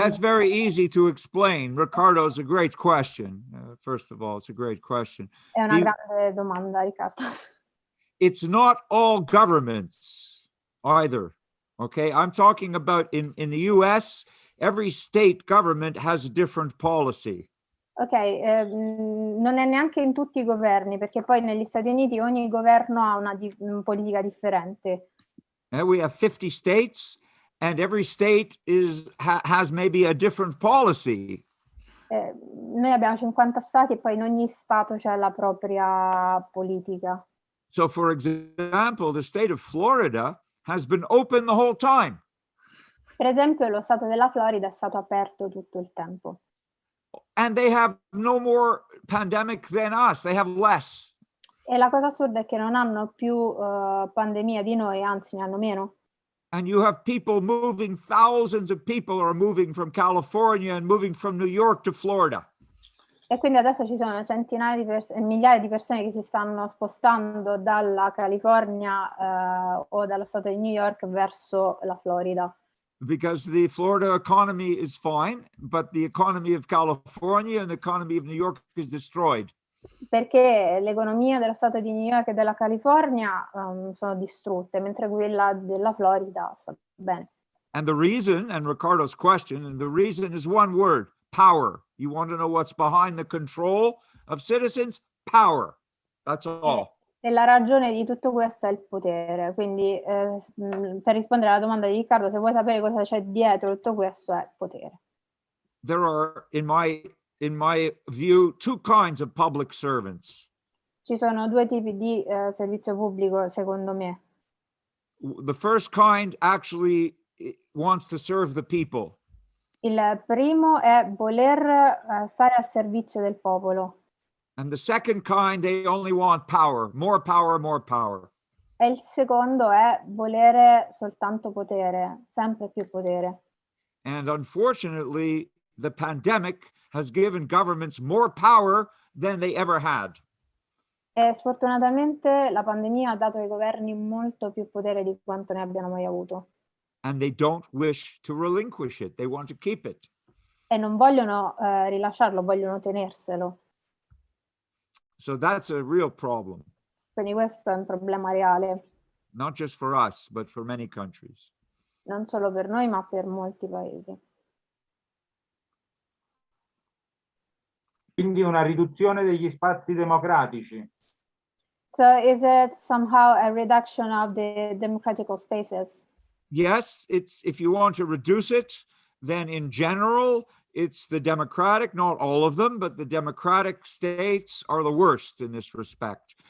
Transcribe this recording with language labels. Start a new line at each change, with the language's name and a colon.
English: That's very easy to explain. Ricardo's a great question. First of all, it's a great question.
Italian: È una grande domanda, Riccardo.
English: It's not all governments either. Okay, I'm talking about in the US, every state government has a different policy.
Italian: Ok, non è neanche in tutti i governi, perché poi negli Stati Uniti ogni governo ha una politica differente.
English: We have 50 states, and every state has maybe a different policy.
Italian: Noi abbiamo 50 stati e poi in ogni stato c'è la propria politica.
English: So, for example, the state of Florida has been open the whole time.
Italian: Per esempio, lo stato della Florida è stato aperto tutto il tempo.
English: And they have no more pandemic than us. They have less.
Italian: E la cosa assurda è che non hanno più pandemia di noi, anzi ne hanno meno.
English: And you have people moving, thousands of people are moving from California and moving from New York to Florida.
Italian: E quindi adesso ci sono centinaia di migliaia di persone che si stanno spostando dalla California o dallo stato di New York verso la Florida.
English: Because the Florida economy is fine, but the economy of California and the economy of New York is destroyed.
Italian: Perché l'economia dello stato di New York e della California sono distrutte, mentre quella della Florida sta bene.
English: And the reason, and Ricardo's question, and the reason is one word: power. You want to know what's behind the control of citizens? Power. That's all.
Italian: E la ragione di tutto questo è il potere. Quindi per rispondere alla domanda di Riccardo, se vuoi sapere cosa c'è dietro tutto questo, è potere.
English: There are, in my view, two kinds of public servants.
Italian: Ci sono due tipi di servizio pubblico, secondo me.
English: The first kind actually wants to serve the people.
Italian: Il primo è voler stare al servizio del popolo.
English: And the second kind, they only want power, more power, more power.
Italian: E il secondo è volere soltanto potere, sempre più potere.
English: And unfortunately, the pandemic has given governments more power than they ever had.
Italian: E sfortunatamente la pandemia ha dato ai governi molto più potere di quanto ne abbiano mai avuto.
English: And they don't wish to relinquish it. They want to keep it.
Italian: E non vogliono rilasciarlo, vogliono tenerselo.
English: So that's a real problem.
Italian: Quindi questo è un problema reale.
English: Not just for us, but for many countries.
Italian: Non solo per noi, ma per molti paesi. Quindi una riduzione degli spazi democratici.
English: So is it somehow a reduction of the democratical spaces? Yes, it's, if you want to reduce it, then in general, it's the democratic, not all of them, but the democratic states are the worst in this respect.